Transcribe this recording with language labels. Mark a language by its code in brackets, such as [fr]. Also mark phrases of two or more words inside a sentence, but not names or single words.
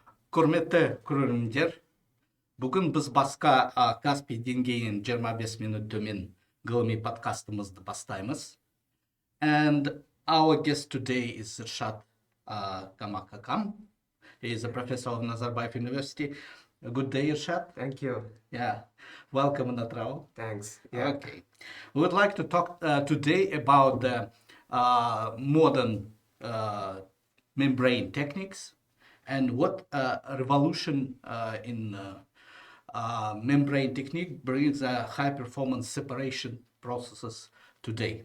[kk] Құрметті көрермендер, бүгін біз басқа Каспий деңгейінен 25 минут төмен ғылыми подкастымызды бастаймыз. [en] And our guest today is Irshad Kammakakam. He is a professor of Nazarbayev University. Good day, Irshad. Thank you. Yeah, welcome in Atrao. Thanks. Yeah. Okay. We would like to talk today about the modern membrane techniques and what revolution in membrane technique brings high performance separation processes today.